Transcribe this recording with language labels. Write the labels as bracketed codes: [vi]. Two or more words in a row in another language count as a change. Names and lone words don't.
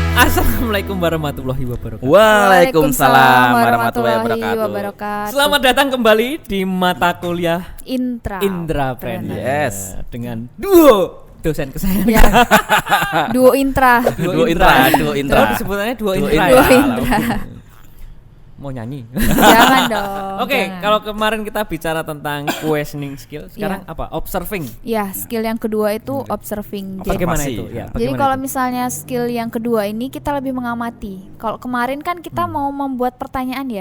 [ar] السلام عليكم ورحمة الله وبركاته. وعليكم السلام ورحمة الله وبركاته. [id] Selamat datang kembali di mata kuliah Intrapreneur. Yes. Dengan duo dosen kesayangan. Ya. Duo Intra. Duo Intra. Oh, disebutannya duo Intra. Duo Ya? Intra. Mau nyanyi. Jangan dong. Oke, jangan. kalau kemarin kita bicara tentang [en] questioning skill, [id] sekarang apa? Observing. Ya, skill yang kedua itu observing. Jadi, Bagaimana Observasi. itu? Ya, jadi bagaimana kalau itu? misalnya skill yang kedua ini kita lebih mengamati. Kalau kemarin kan kita mau membuat pertanyaan ya.